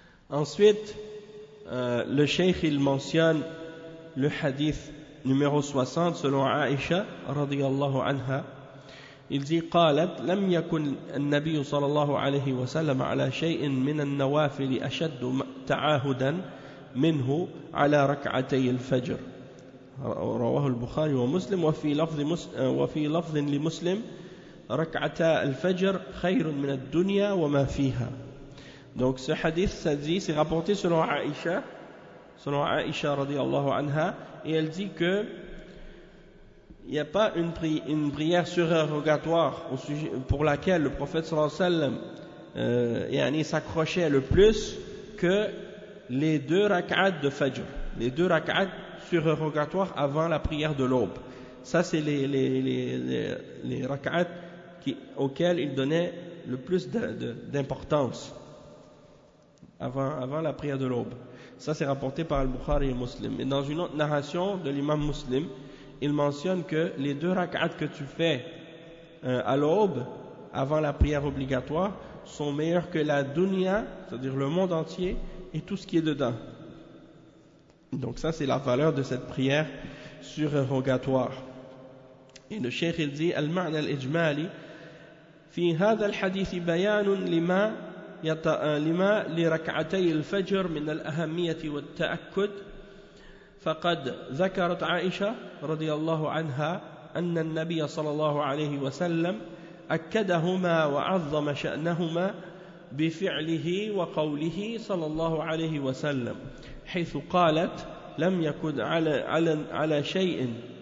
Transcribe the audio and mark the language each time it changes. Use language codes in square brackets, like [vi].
[fr] Ensuite, le cheikh il mentionne le hadith numéro 60 selon Aïcha radiyallahu anha. Il dit [ar] قالت لم يكن النبي صلى الله عليه وسلم على شيء من النوافل اشد تعاهدا منه على ركعتي الفجر. رواه البخاري ومسلم وفي لفظ لمسلم ركعتا الفجر خير من الدنيا وما فيها. [fr] Donc ce hadith, ça dit, c'est rapporté selon Aïcha radiallahu anha, et elle dit que il n'y a pas une prière surérogatoire au sujet pour laquelle le prophète sallallahu alayhi wa sallam s'accrochait le plus que les deux rak'at de Fajr, les deux rak'at surérogatoire avant la prière de l'aube. Ça, c'est les rak'at auxquels il donnait le plus d'importance avant la prière de l'aube. Ça, c'est rapporté par Al-Bukhari et Muslim. Et dans une autre narration de l'imam Muslim, il mentionne que les deux rak'at que tu fais à l'aube, avant la prière obligatoire sont meilleurs que la dunya, c'est-à-dire le monde entier et tout ce qui est dedans. Donc ça, c'est la valeur de cette prière surérogatoire. Et le cheikh il dit [ar] المعنى الإجمالي في هذا الحديث بيان لما لركعتي الفجر من الأهمية والتأكد فقد ذكرت عائشة رضي الله عنها أن النبي صلى الله عليه وسلم أكدهما وعظم شأنهما بفعله وقوله صلى الله عليه وسلم حيث قالت لم يكن على شيء